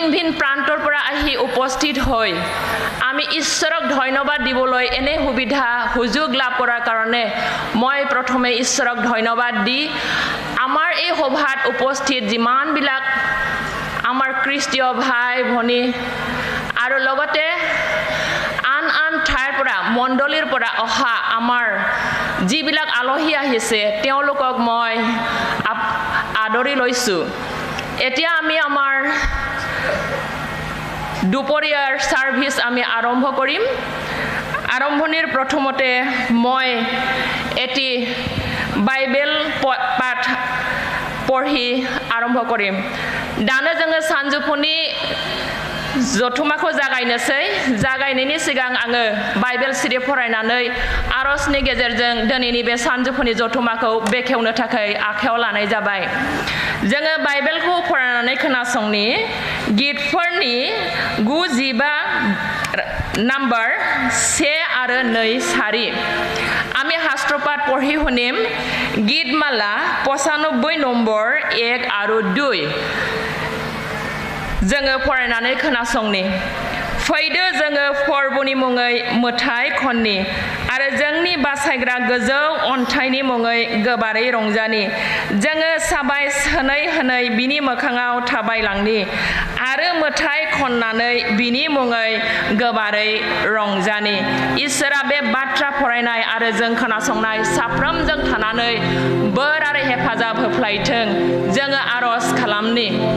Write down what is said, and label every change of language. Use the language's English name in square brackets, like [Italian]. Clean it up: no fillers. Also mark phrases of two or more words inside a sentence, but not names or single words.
[Assamese] ভিন প্ৰান্তৰ পৰা আহি উপস্থিত হৈ আমি ঈশ্বৰক ধন্যবাদ দিবলৈ এনে সুযোগ লাভ কৰাৰ কাৰণে মই প্ৰথমে ঈশ্বৰক ধন্যবাদ দি আমাৰ এই সভাত উপস্থিত যিমানবিলাক আমাৰ খ্ৰীষ্টীয় ভাই ভনী আৰু লগতে আন ঠাইৰ পৰা মণ্ডলীৰ পৰা অহা আমাৰ যিবিলাক আলহী আহিছে তেওঁলোকক মই আদৰি লৈছো এতিয়া আমি আমাৰ দুপৰীয়াৰ সাৰ্ভিস আমি আৰম্ভ কৰিম আৰম্ভণিৰ প্ৰথমতে মই এটি বাইবেল পাঠ পঢ়ি আৰম্ভ কৰিম [Bodo] দানো जोङो सानजौफुनि जथुमाखौ जागायनोसै जागायनायनि सिगां आङो बाइबेल सिरि फरायनानै आरजनि गेजेरजों दिनैनि बे सानजौफुनि जथुमाखौ बेखेवनो थाखाय आखायाव लानाय जाबाय जोङो बाइबेलखौ फरायनानै खोनासंनि गीतफोरनि [Assamese] 95 [Bodo] नाम्बार 1 आरो 2 सारि [Assamese] আমি শাস্ত্ৰপাঠ পঢ়ি শুনিম গীতমালা 95 নম্বৰ 1 আৰু 2 [Bodo] जोङो फरायनानै खोनासंनि फैदो जोङो फोरबोनि मुङै मोथाय खननि आरो जोंनि बासायग्रा गोजौ अन्थाइनि मुङै गोबारै रंजानि जोङो साबाय होनै होनै बिनि मोखाङाव थाबायलांनि आरो मोथाय खननानै बिनि मुङै गोबारै रंजानि इसोरा बे बाथ्रा फरायनाय आरो जों खोनासंनाय साफ्रोमजों थानानै बोर आरो हेफाजाब होफ्लायथों जोङो आरज खालामनि